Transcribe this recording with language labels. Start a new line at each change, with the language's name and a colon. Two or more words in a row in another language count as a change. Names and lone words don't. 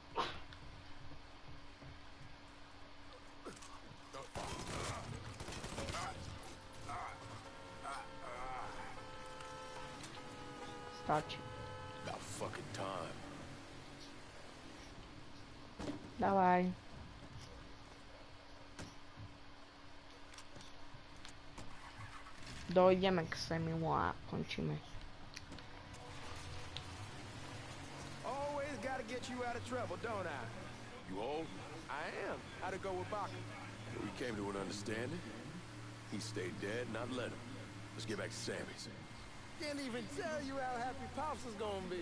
Slovak: Stačí.
English: About fucking time.
Slovak: Dávaj. Dojdeme k semimu a končíme.
English: Always gotta get you out of trouble, don't I? You old? I am. How'd it go with Baka? We came to an understanding. He stayed dead, not let him. Let's get back to Sammy's. Can't even tell you how happy Pops is gonna be.